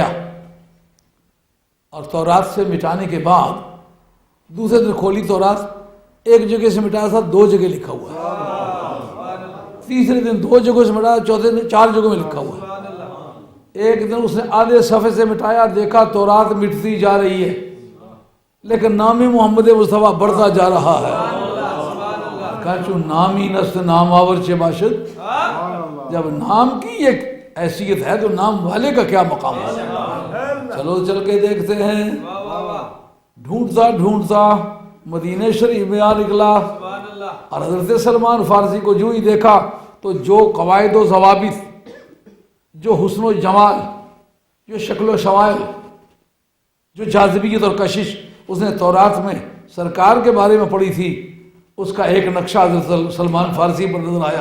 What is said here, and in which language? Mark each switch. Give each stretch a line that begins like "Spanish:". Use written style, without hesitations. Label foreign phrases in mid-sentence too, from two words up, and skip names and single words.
Urdu: اور تورات سے مٹانے کے بعد دوسرے دن کھولی تورات, ایک جگہ سے مٹایا تھا 2 جگہ لکھا ہوا ہے. تیسرے دن 2 جگہوں سے مٹایا, چوتھے دن 4 جگہوں میں لکھا ہوا ہے. ایک دن اس نے آدھے صفحے سے مٹایا, دیکھا تورات مٹتی جا رہی ہے لیکن نام محمد مصطفیٰ بڑھتا جا رہا ہے.
Persian: کہا چون نامی نست نام آور چے باشد.
Urdu: جب نام کی ایک حیثیت ہے تو نام والے کا کیا مقام ہے. چلو چل کے دیکھتے ہیں. ڈھونڈتا ڈھونڈتا مدینہ شریف میں آ نکلا اور حضرت سلمان فارسی کو جو ہی دیکھا تو جو قواعد و ضوابط, جو حسن و جمال, جو شکل و شمائل, جو جاذبیت اور کشش اس نے تورات میں سرکار کے بارے میں پڑھی تھی, اس کا ایک نقشہ حضرت سلمان فارسی پر نظر آیا.